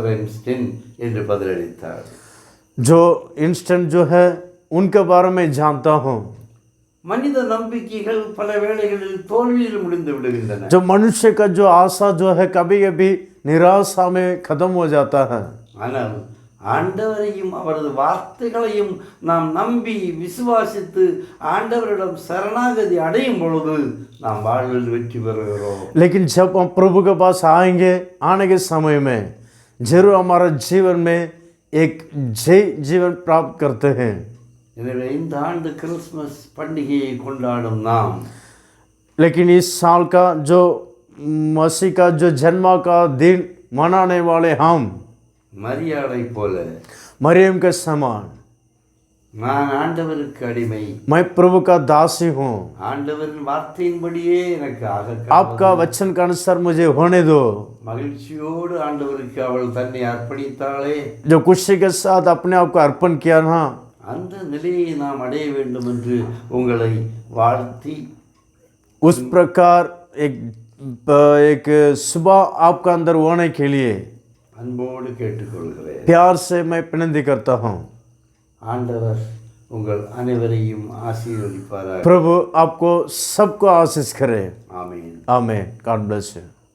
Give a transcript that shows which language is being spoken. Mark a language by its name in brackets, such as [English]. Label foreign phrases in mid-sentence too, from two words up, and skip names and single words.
[Tamil] Einstein என்று பதிலளித்தார். [Hindi] जो इंस्टेंट जो है उनके बारे में जानता हूँ. [Tamil] மனித நம்பிக்கைகள் பல வேளைகளில் தோல்வியில் முடிந்து விடுகின்றன. [Hindi] जो मनुष्य का जो आशा जो है कभी कभी निराशा में खत्म हो जाता है. [Tamil] ஆனால் ஆண்டவரையும் அவரது வார்த்தைகளையும் நாம் நம்பி விசுவாசித்து ஆண்டவரிடம் சரணாகதி அடையும் பொழுது நாம் வாழ்வில் வெற்றி பெறுகிறோம். [Hindi] लेकिन जब हम प्रभु के पास आएंगे, आने के समय में जरूर हमारा जीवन में एक जय जीवन प्राप्त करते हैं. [Tamil] எனவே இந்த ஆண்டு கிறிஸ்மஸ் பண்டிகையை கொண்டாடும் நாம், [Hindi] लेकिन इस साल का जो मसीह का जो जन्म का दिन मनाने वाले हम [Tamil] மரியாதை போல [Hindi] मरियम के समान, [Tamil] நான் ஆண்டவருக்கு அடிமை, [Hindi] मैं प्रभु का दासी हूँ, [Tamil] ஆண்டவரின் வார்த்தையின்படியே எனக்கு [Hindi] आपका वचन का अनुसार मुझे होने दो. [Tamil] மகிழ்ச்சியோடு ஆண்டவருக்கு அவள் தன்னை அர்ப்பணித்தாளே, [Hindi] जो खुशी के साथ अपने आप को अर्पण किया ना, [Tamil] அந்த நிலையை நாம் அடைய வேண்டும் என்று உங்களை வாழ்த்தி [Hindi] उस प्रकार एक सुबह आपका अंदर होने के लिए [Tamil] அன்போடு கேட்டுக்கொள்கிறேன். [Hindi] प्यार से मैं विनती करता हूँ. [Tamil] ஆண்டவர் உங்கள் அனைவரையும் ஆசீர்வதிப்பாராக. [Hindi] प्रभु आपको सबको आशीष करे. [Tamil] ஆமென். [Hindi] आमीन. [English] God bless you.